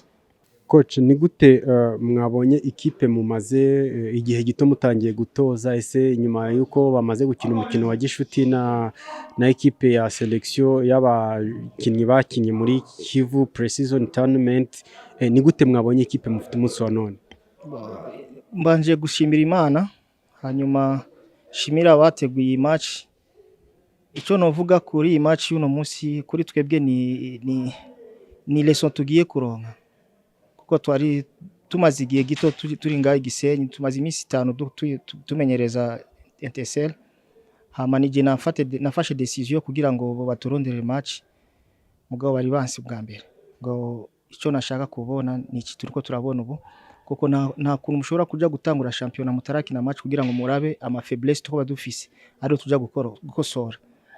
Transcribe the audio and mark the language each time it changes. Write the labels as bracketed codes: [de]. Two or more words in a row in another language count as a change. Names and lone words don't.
[rw] Coach, ni gute mwabonye ikipe mumaze igihe gito mutangiye gutoza, ese nyuma yuko bamaze gukina umukino wa gishuti na ekipe ya selection y'abakinnyi bakinnye muri Kivu Pre-season Tournament, ni gute mwabonye ikipe mufite umunsi wa none? [rn] Mbanje gushimira Imana, hanyuma shimira abateguye iyi match. Icyo novuga kuri iyi match y'uno munsi kuri twebwe ni lesson tugiye kuronka, kuko twari tumaze igihe gito turi ngaho Gisenyi, tumaze iminsi 5 tumenyereza Etincelle. Hama nije nafashe decision kugira ngo baturondere match mugabo bari bansi bwa mbere, ngo icyo nashaka kubona ni iki turiko turabona ubu, kuko nta kuntu mushobora kuja gutangura championnat mutarakina match kugira ngo murabe ama faiblesse tuko badufise ari tujya gukosora.